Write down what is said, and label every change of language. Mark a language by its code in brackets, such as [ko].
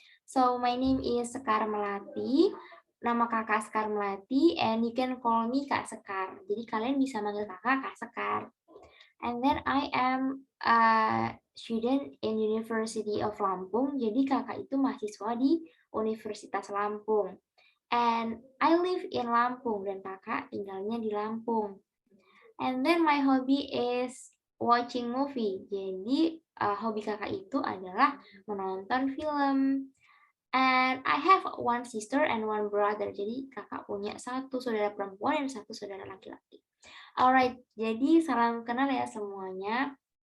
[en] So my name is Sekar Melati. [id] Nama kakak Sekar Melati [en] and you can call me Kak Sekar. [id] Jadi kalian bisa manggil kakak Kak Sekar. [en] And then I am a student in University of Lampung. [id] Jadi kakak itu mahasiswa di Universitas Lampung. [en] And I live in Lampung [id] dan kakak tinggalnya di Lampung. [en] And then my hobby is watching movie. [id] Jadi hobi kakak itu adalah menonton film. [en] And I have one sister and one brother. [id] Jadi kakak punya satu saudara perempuan dan satu saudara laki-laki. Alright, jadi salam kenal ya semuanya.